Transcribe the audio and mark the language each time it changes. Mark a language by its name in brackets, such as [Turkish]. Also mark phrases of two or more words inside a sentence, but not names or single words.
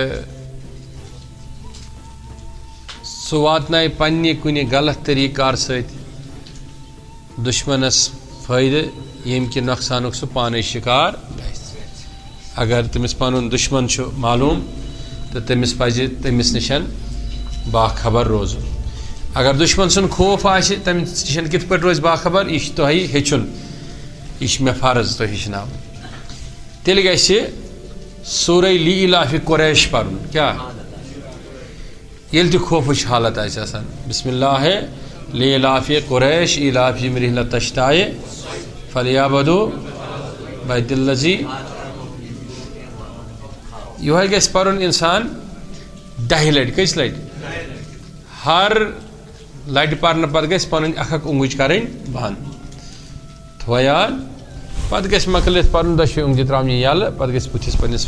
[Kashmiri] سہ واتنائے پنہ کُنہِ غلط طریقہ کار سۭتۍ دشمنس فٲیدٕ ییٚمہِ کہِ نۄقصانُک سُہ پانے شکار گژھِ اگر تٔمِس پنُن دشمن چھُ معلوٗم تہٕ تٔمِس پزِ تٔمِس نِش باخبر روزُن اگر دشمن سُنٛد خوف آسہِ تٔمِس نِش کِتھ پٲٹھۍ روزِ باخبر یہِ چھُ تۄہہِ ہیٚچھُن یہِ چھُ مےٚ فرض تۄہہِ ہیٚچھناوُن تیٚلہِ گژھِ سورہ لی اِلاف قریش پرُن کیٛاہ یل تہ خوفچ حالت آسان [Arabic] بسم اللہ لیلاف قریش ایلافہم رحلۃ الشتاء فلیعبدوا بیت الذی [Kashmiri] یہ گژھِ پرُن انسان 10 لٹہِ کٔژِ لٹہِ ہر لٹہِ پرنہٕ پتہٕ گژھِ پنٕنۍ اکھ اونگٕج کرٕنۍ بنٛد تھوٚو یاد پتہٕ گژھِ مۄکلِتھ پرُن دۄشوٕے اونگجہِ ترٛاونہِ یلہٕ پتہٕ گژھِ بٕتھِس پننِس